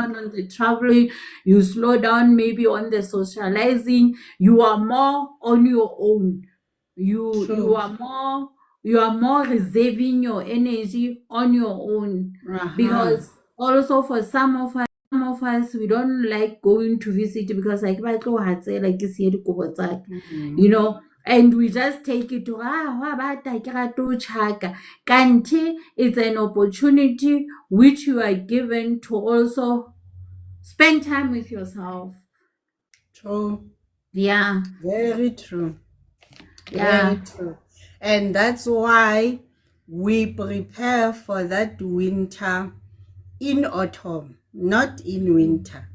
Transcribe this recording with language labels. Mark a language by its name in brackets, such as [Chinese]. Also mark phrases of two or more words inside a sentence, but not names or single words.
[English] down on the traveling, you slow down maybe on the socializing. You are more on your own. You true. are more, reserving your energy on your own, Uh-huh. because also for some of us, we don't like going to visit because like [Southern Sotho] ba tlo ha tsela ke siye dikobo tsaka, Mm, [English] you know and we just take it to, [Southern Sotho] wa bata ke rata ho tjhaka. [English] Kanti it's an opportunity which you are given to also spend time with yourself. true. Yeah, Very true. Very yeah. true. And that's why we prepare for that winter in autumn, not in winter.